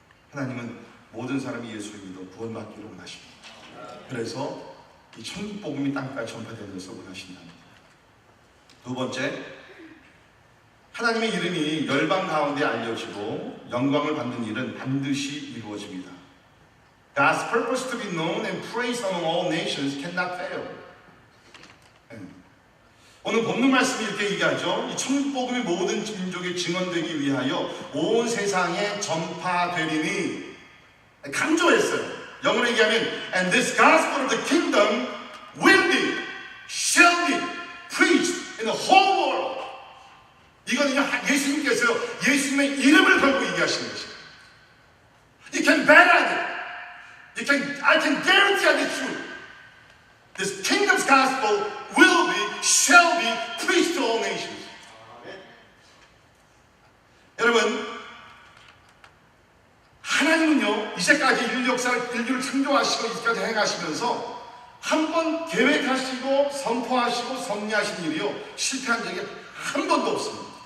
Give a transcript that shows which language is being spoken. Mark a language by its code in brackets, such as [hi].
[ko] 하나님은 모든 사람이 예수를 믿어 구원받기를 원하십니다. 그래서 이 천국 복음이 땅까지 전파되는 것을 원하신답니다. 두 번째, 하나님의 이름이 열방 가운데 알려지고 영광을 받는 일은 반드시 이루어집니다. [en] God's purpose to be known and praised among all nations cannot fail. [ko] 오늘 본문 말씀이 이렇게 얘기하죠. 이 천국복음이 모든 민족에 증언되기 위하여 온 세상에 전파되리니, 강조했어요. 영어로 얘기하면 [en] And this gospel of the kingdom will be, shall be preached in the whole world. [ko] 이거는요, 예수님께서요, 예수님의 이름을 걸고 얘기하시는 것이에요. [en] You can bet on it. I can guarantee on the truth. This kingdom's gospel will be, shall be preached to all nations. [ko] 여러분, 하나님은요, 이제까지 인류를 창조하시고 이제까지 행하시면서 한 번 계획하시고 선포하시고 섭리하신 일이요, 실패한 적이 한 번도 없습니다.